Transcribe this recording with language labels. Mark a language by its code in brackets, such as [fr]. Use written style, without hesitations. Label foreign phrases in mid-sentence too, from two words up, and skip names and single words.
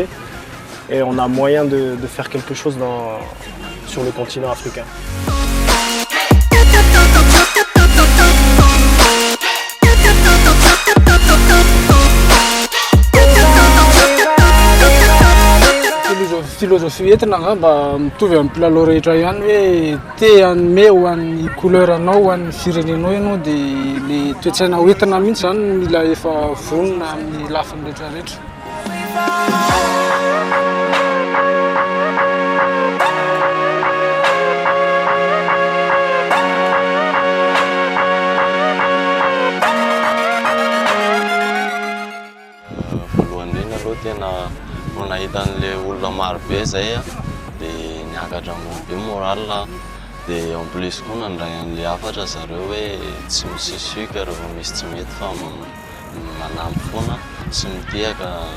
[fr] Et on a moyen de faire quelque chose sur le continent africain. [mg] Philosophie entina mba mitovy amin'ny mpilalao rehetra ihany hoe te hanome ho an'ny couleur anao ho an'ny firenenao ianao dia le toetsaina hoentina mihitsy zany mila efa vonona amin'ny lafiny rehetrarehetra. Voalohany indrindra aloha tena no nahitan'le olona marobe zay dia niakatra be moral, dia [fr] en plus [mg] koa nandray an'le hafatra zareo hoe tsy misisuika rehefa misy tsy mety fa manampy foana sy mitehaka